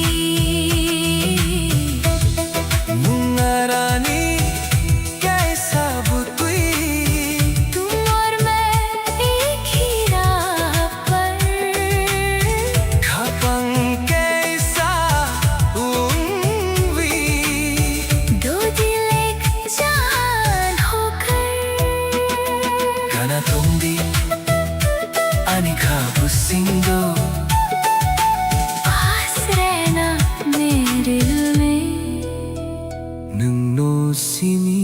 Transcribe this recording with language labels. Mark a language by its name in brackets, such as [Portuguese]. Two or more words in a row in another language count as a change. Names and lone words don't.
[Kok Borok] मुंगारानी कैसा बुतुई [Hindi] तुम और मैं एक ही राह पर, [Kok Borok] खपंग कैसा उम्वी [Hindi] दो दिल एक जान होकर, [Kok Borok] Kana tongdi ani kabusindo [Hindi] पास रहना मेरे दिल में, [Kok Borok] nung no sini